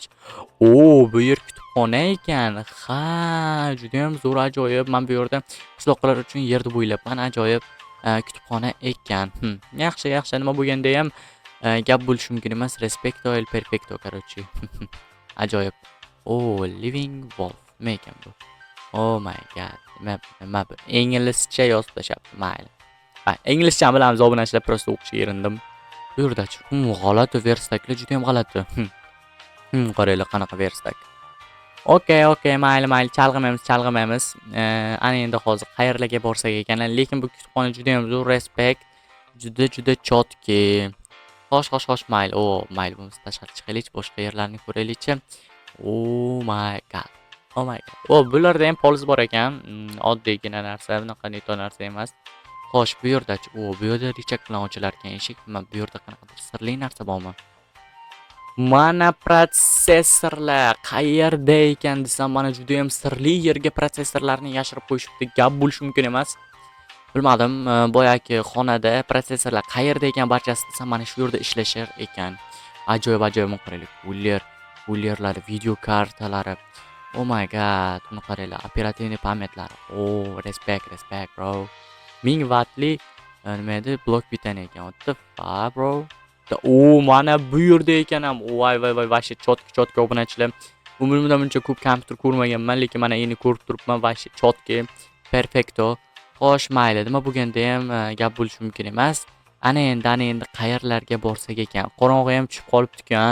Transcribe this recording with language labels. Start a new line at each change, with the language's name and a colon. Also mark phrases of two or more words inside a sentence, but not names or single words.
Uzbek: Bu yer kutubxona ekan. Ha, juda ham zo'r, ajoyib. Men bu yerda qishloqlar uchun yerni bo'ylabman, ajoyib. Kutubxona ekan. Yaxshi, yaxshi. Nima bo'lganda ham gap bo'lishi mumkin emas.
Spanish: Respecto el perfecto, короче. Ajoyib.
English: Living wolf.
Uzbek: Nima ekan bu?
English: Oh my god.
Uzbek: Nima bu? Inglizcha yozib tashlabdi. Mayli. Inglizcha bilamiz, obunachilar, prosta o'qishga erindim. Bu yerdachi. G'alati verstaklar, juda ham g'alati. Qaranglar, qanaqa verstak. Okay, mayli, chalg'imaymiz. Ana endi hozir qayerlarga borsak ekan, lekin bu kutubxona juda ham zo'r, respekt. Juda chotki. Xo'sh, mayli. Mayli, buni tashqari chiqaylik, boshqa yerlarni ko'raylik-chi.
English: Oh my god.
Uzbek: Bularda ham poliz bor ekan. Oddiygina narsa, bunaqa neto narsa emas. Xo'sh, bu yerdachi. Bu yerda richak bilan ochilar ekan eshik. Bu yerda qanaqadir sirli narsa bormi? Mana protsessorlar qayerda ekan desam, mana juda ham sirli yerga protsessorlarni yashirib qo'yishibdi. Gap bo'lishi mumkin emas. Bilmadim, boyagi xonada protsessorlar qayerda ekan barchasi desam, mana shu yerda ishlashar ekan. Ajoyib, qaranglar. Kullerlar, video kartalari.
English: Oh my god,
Uzbek: buni qaranglar, operativniy pametlari.
English: Respect, bro.
Uzbek: 1000 wattli nima edi? Blok bitani ekan.
English: What the fuck, bro?
Uzbek: Mana bu yerda ekan ham. Voy,
Russian: ваще чётко
Uzbek: obunachilar. Umrimda buncha ko'p kompyuter ko'rmaganman, lekin mana endi ko'rib turibman.
Russian: Ваще чётко, perfecto.
Uzbek: Xo'sh, mayli, nima bo'lganda ham gap bo'lishi mumkin emas. Ana endi qayerlarga borsak ekan. Qorong'i ham tushib qolibdi-ku.